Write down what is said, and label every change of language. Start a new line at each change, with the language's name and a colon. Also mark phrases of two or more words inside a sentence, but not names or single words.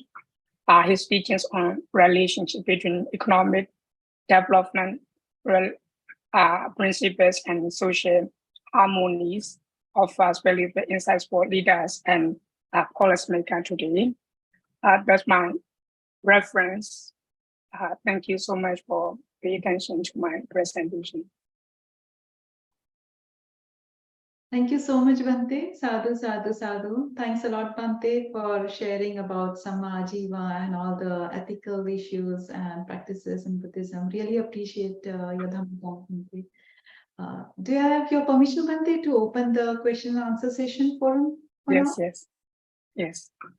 English: His teachings on relationship between economic development, principles, and social harmonies offers valuable insights for leaders and policymakers today. That's my reference. Thank you so much for paying attention to my presentation. Thank you so much, Bhante.
Pali: Sadhu, sadhu, sadhu.
English: Thanks a lot, Bhante, for sharing about
Pali: Samma Jiva
English: and all the ethical issues and practices in Buddhism. Really appreciate your Dhamma talk, Bhante. Do you have your permission, Bhante, to open the question and answer session forum? Yes, yes, yes.